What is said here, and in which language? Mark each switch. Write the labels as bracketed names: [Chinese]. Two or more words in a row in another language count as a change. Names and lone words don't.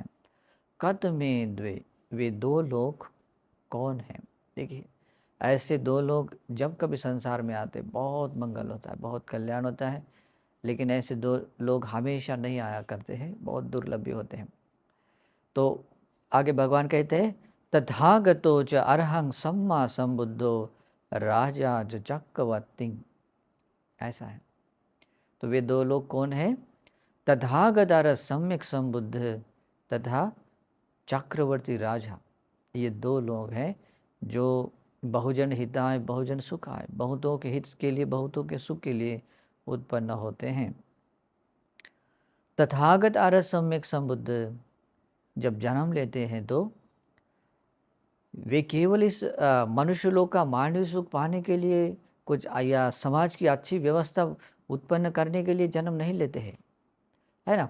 [Pali] कत में द्वे, [Hindi] वे दो लोग कौन हैं? देखिए ऐसे दो लोग जब कभी संसार में आते बहुत मंगल होता है, बहुत कल्याण होता है, लेकिन ऐसे दो लोग हमेशा नहीं आया करते हैं, बहुत दुर्लभ भी होते हैं। तो आगे भगवान कहते हैं [Pali] तथागतो च अरहं सम्मा संबुद्धो राजा च चक्रवर्ती। [Hindi] ऐसा है। तो वे दो लोग कौन हैं? तथागत अर सम्यक संबुद्ध तथा चक्रवर्ती राजा। ये दो लोग हैं जो [Pali] बहुजन हिताय बहुजन सुखाय, [Hindi] बहुतों के हित के लिए, बहुतों के सुख के लिए उत्पन्न होते हैं। तथागत अर सम्यक संबुद्ध जब जन्म लेते हैं तो वे केवल इस मनुष्य लोक का मानवीय सुख पाने के लिए कुछ या समाज की अच्छी व्यवस्था उत्पन्न करने के लिए जन्म नहीं लेते हैं, है ना।